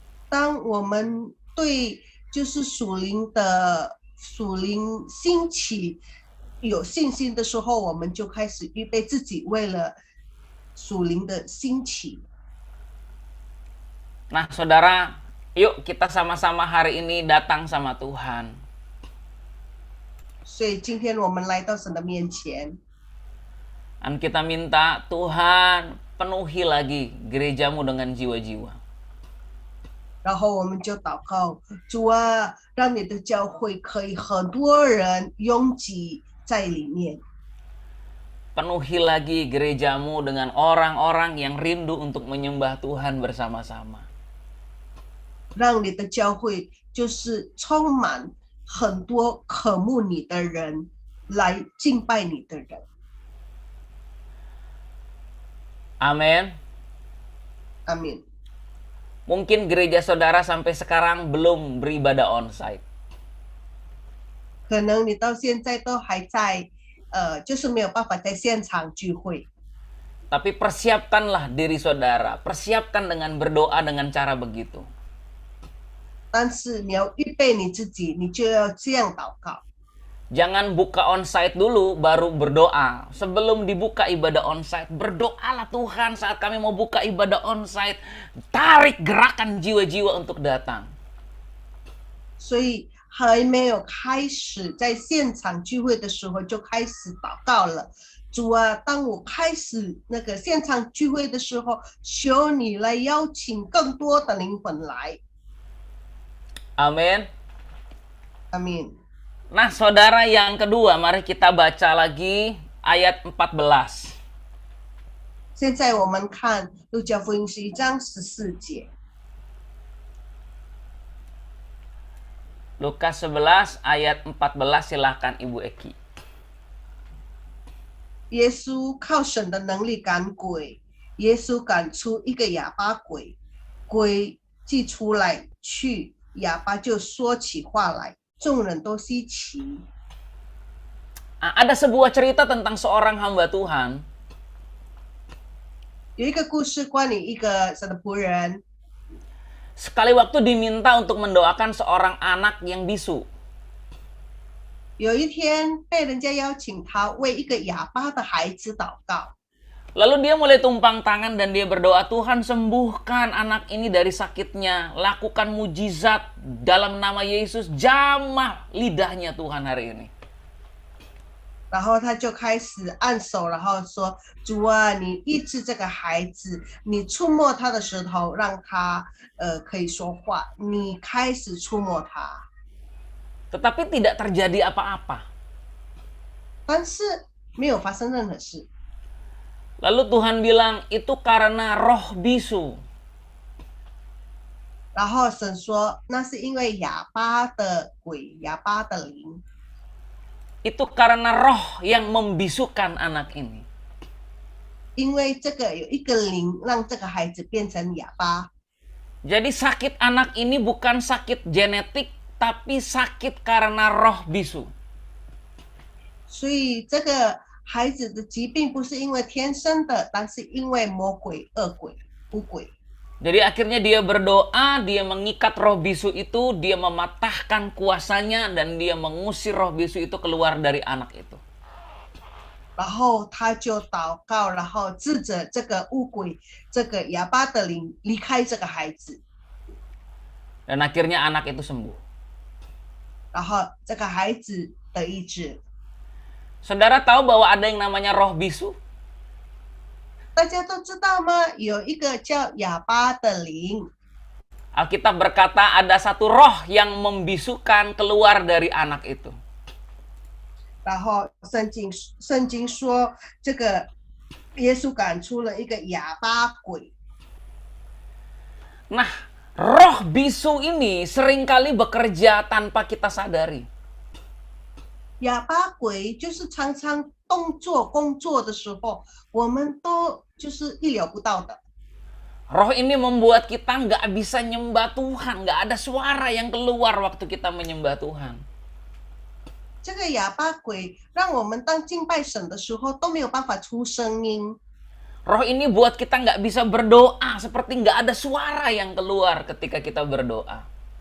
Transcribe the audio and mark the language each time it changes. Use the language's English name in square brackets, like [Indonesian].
[Chinese] 当我们对就是属灵兴起有信心的时候，我们就开始预备自己，为了属灵的兴起。 [Indonesian] Nah, saudara, yuk kita sama-sama hari ini datang sama Tuhan. [Chinese] 所以今天我们来到神的面前， [Indonesian] Dan kita minta, Tuhan, penuhi lagi gerejamu dengan jiwa-jiwa. [Chinese] 然后我们就祷告，主啊，让你的教会可以很多人拥挤在里面， [Indonesian] Penuhi lagi gerejamu dengan orang-orang yang rindu untuk menyembah Tuhan bersama-sama. [Chinese] 让你的教会就是充满很多渴慕你的人，来敬拜你的人。 [Indonesian] Amin. [Chinese] 阿门。 [Indonesian] Mungkin gereja saudara sampai sekarang belum beribadah onsite. [Chinese] 可能你到现在都还在，就是没有办法在现场聚会。 [Indonesian] Tapi persiapkanlah diri saudara. Persiapkan dengan berdoa dengan cara begitu. [Chinese] 但是你要预备你自己，你就要这样祷告。 [Indonesian] Jangan buka onsite dulu baru berdoa. Sebelum dibuka ibadah onsite, berdoalah Tuhan saat kami mau buka ibadah onsite. Tarik gerakan jiwa-jiwa untuk datang. [Chinese] 所以还没有开始在现场聚会的时候就开始祷告了。主啊，当我开始那个现场聚会的时候，求你来邀请更多的灵魂来。 [Indonesian] Amin. [Chinese] 阿门。 [Indonesian] Nah, saudara, yang kedua, mari kita baca lagi ayat 14. [Chinese] 现在我们看路加福音11章14节， [Indonesian] Lukas 11 ayat 14, silahkan Ibu Eki. [Chinese] 耶稣靠神的能力赶鬼，耶稣赶出一个哑巴鬼，鬼寄出来去，哑巴就说起话来，众人都稀奇。 [Indonesian] Ada sebuah cerita tentang seorang hamba Tuhan [Chinese] 有一个故事关于一个神的仆人， [Indonesian] sekali waktu diminta untuk mendoakan seorang anak yang bisu. [Chinese] 有一天被人家邀请他为一个哑巴的孩子祷告， [Indonesian] Lalu dia mulai tumpang tangan dan dia berdoa, Tuhan sembuhkan anak ini dari sakitnya, lakukan mujizat dalam nama Yesus, jamah lidahnya Tuhan hari ini. [Chinese] 然后他就开始按手，然后说：“主啊，你医治这个孩子，你触摸他的舌头，让他可以说话。你开始触摸他， [Indonesian] Tetapi tidak terjadi apa-apa. [Chinese] 但是没有发生任何事。 [Indonesian] Lalu Tuhan bilang, itu karena roh bisu. [Chinese] 然后神说，那是因为哑巴的鬼，哑巴的灵， [Indonesian] Itu karena roh yang membisukan anak ini. [Chinese] 因为这个有一个灵让这个孩子变成哑巴。 [Indonesian] Jadi sakit anak ini bukan sakit genetik, tapi sakit karena roh bisu. [Chinese] 所以这个孩子的疾病不是因为天生的，但是因为魔鬼、恶鬼、污鬼。 [Indonesian] Jadi akhirnya dia berdoa, dia mengikat roh bisu itu, dia mematahkan kuasanya, dan dia mengusir roh bisu itu keluar dari anak itu. [Chinese] 然后他就祷告，然后指着这个污鬼、这个哑巴的灵离开这个孩子， [Indonesian] Dan akhirnya anak itu sembuh. [Chinese] 然后这个孩子得医治。 [Indonesian] Saudara tahu bahwa ada yang namanya roh bisu? [Chinese] 大家都知道吗？有一个叫哑巴的灵。 [Indonesian] Alkitab berkata ada satu roh yang membisukan keluar dari anak itu. [Chinese] 然后圣经说，这个耶稣赶出了一个哑巴鬼。 [Indonesian] Nah, roh bisu ini seringkali bekerja tanpa kita sadari. [Chinese] 哑巴鬼就是常常工作的时候，我们都就是意料不到的。 [Indonesian] Roh ini membuat kita nggak bisa nyembah Tuhan, nggak ada suara yang keluar waktu kita menyembah Tuhan. [Chinese] 这个哑巴鬼让我们当敬拜神的时候都没有办法出声音。 [Indonesian] Roh ini buat kita nggak bisa berdoa, seperti nggak ada suara yang keluar ketika kita berdoa.